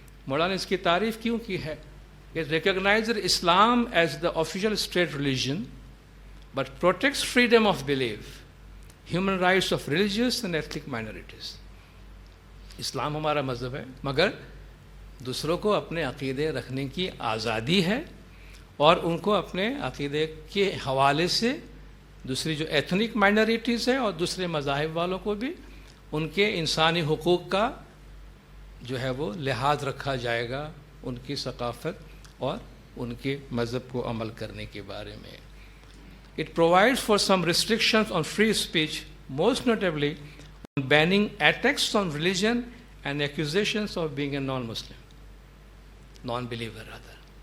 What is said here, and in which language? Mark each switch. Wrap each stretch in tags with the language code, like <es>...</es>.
<ur>مولانا نے اس کی تعریف کیوں کی ہے؟</ur> <en>It recognizes Islam as the official state religion, but protects freedom of belief, human rights of religious and ethnic minorities.</en> <ur>اسلام ہمارا مذہب ہے مگر دوسروں کو اپنے عقیدے رکھنے کی آزادی ہے اور ان کو اپنے عقیدے کے حوالے سے دوسری جو ایتھنک مائنورٹیز ہیں اور دوسرے مذاہب والوں کو بھی ان کے انسانی حقوق کا جو ہے وہ لحاظ رکھا جائے گا، ان کی ثقافت اور ان کے مذہب کو عمل کرنے کے بارے میں.</ur> <en>It provides for some restrictions on free speech, most notably on banning attacks on religion and accusations of being a non-Muslim, non-believer rather.</en>